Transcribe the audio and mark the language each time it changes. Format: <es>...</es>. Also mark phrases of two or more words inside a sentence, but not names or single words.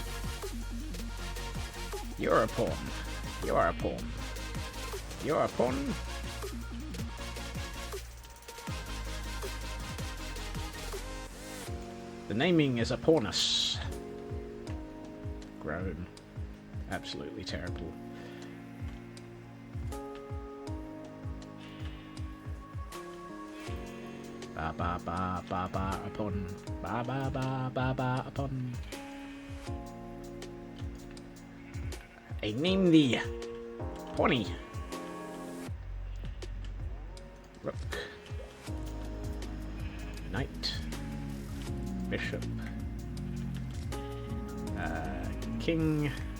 <en>You're a pawn. You're a pawn. You're a pawn. The naming is a pawnus. Grown. Absolutely terrible. Ba ba ba ba ba upon. Ba ba ba ba ba upon. I name thee Pony. Rook. Knight. Bishop. King.</en>